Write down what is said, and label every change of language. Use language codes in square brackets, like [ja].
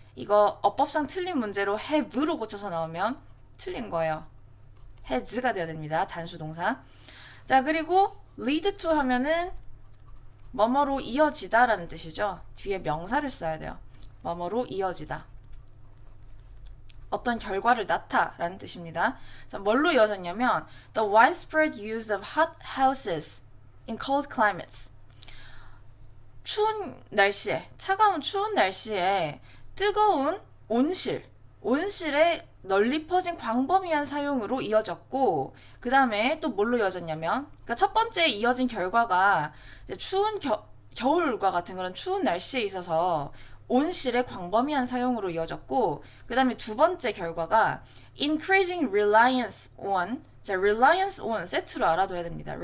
[ko] 이거 어법상 틀린 문제로 have로 고쳐서 나오면 틀린 거예요. has가 되어야 됩니다. 단수 동사. 자, 그리고 lead to 하면은 뭐뭐로 이어지다 라는 뜻이죠. 뒤에 명사를 써야 돼요. 뭐뭐로 이어지다. 어떤 결과를 낳다 라는 뜻입니다. 자, 뭘로 이어졌냐면 [en] the widespread use of hot houses in cold climates. [ko] 추운 날씨에, 차가운 추운 날씨에 뜨거운 온실의 널리 퍼진 광범위한 사용으로 이어졌고, 그 다음에 또 뭘로 이어졌냐면, 그러니까 첫 번째 이어진 결과가 이제 추운 겨울과 같은 그런 추운 날씨에 있어서 온실의 광범위한 사용으로 이어졌고, 그 다음에 두 번째 결과가 [en] increasing reliance on, [ko] 자, [en] reliance on [ko] 세트로 알아둬야 됩니다.